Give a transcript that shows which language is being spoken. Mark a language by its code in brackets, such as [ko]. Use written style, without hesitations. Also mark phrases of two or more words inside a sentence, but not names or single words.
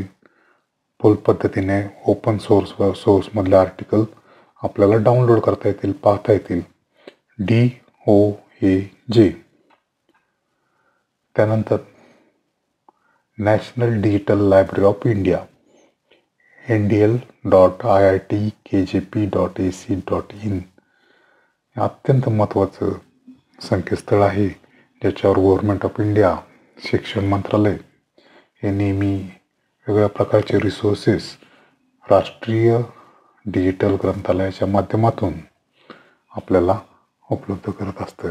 [mr] फुल पद्धतीने [en] open sourceमधले [mr] आर्टिकल आपल्याला डाउनलोड करता येतील, पाहता येतील. DOAJ. त्यानंतर नॅशनल डिजिटल लायब्ररी ऑफ इंडिया, ndl.iitkjp.ac.in. हे अत्यंत महत्त्वाचं संकेतस्थळ आहे, ज्याच्यावर गव्हर्नमेंट ऑफ इंडिया, शिक्षण मंत्रालय हे नेहमी वेगवेगळ्या प्रकारचे रिसोर्सेस राष्ट्रीय डिजिटल ग्रंथालयाच्या माध्यमातून आपल्याला उपलब्ध करत असतं.